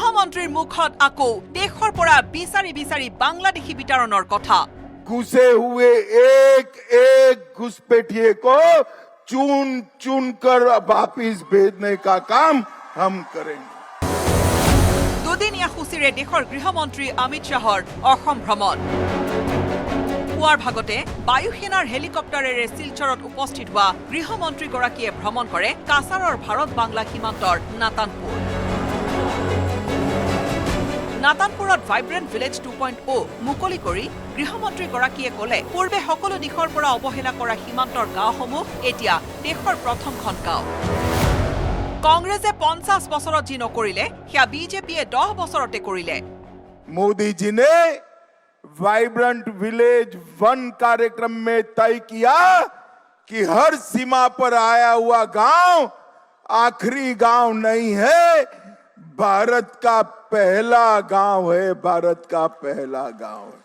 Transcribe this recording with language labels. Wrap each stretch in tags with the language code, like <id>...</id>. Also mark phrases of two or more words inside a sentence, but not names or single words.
<as>গৃহমন্ত্ৰীৰ মুখত আকৌ দেশৰ পৰা বিচাৰি বিচাৰি বাংলাদেশী বিতৰণৰ কথা।</as> <hi>घुसे हुए एक एक घुसपैठिए को चुन चुन कर वापिस भेजने का काम हम करेंगे।</hi> <as>দুদিনীয়া সূচীৰে দেশৰ গৃহমন্ত্ৰী অমিত শ্বাহৰ অসম ভ্ৰমণ। পুৱাৰ ভাগতে বায়ুসেনাৰ হেলিকপ্টাৰেৰে শিলচৰত উপস্থিত হোৱা গৃহমন্ত্ৰীগৰাকীয়ে ভ্ৰমণ কৰে কাছাৰৰ ভাৰত বাংলা সীমান্তৰ নাতানপুৰ। নাতানপুৰত ভাইব্ৰেণ্ট ভিলেজ 2.0 মুকলি কৰি গৃহমন্ত্ৰীগৰাকীয়ে ক'লে পূৰ্বে সকলো দিশৰ পৰা অৱহেলা কৰা সীমান্তৰ গাঁওসমূহ এতিয়া দেশৰ প্ৰথমখন গাঁও। কংগ্ৰেছে 50 বছৰত যি নকৰিলে সেয়া বিজেপিয়ে 10 বছৰতে কৰিলে।</as> <hi>मोदी जी ने वाइब्रेंट विलेज 1 कार्यक्रम में तय किया कि हर सीमा पर आया हुआ गांव आखिरी गांव नहीं है, भारत का पहला गांव है, भारत का पहला गांव है।</hi>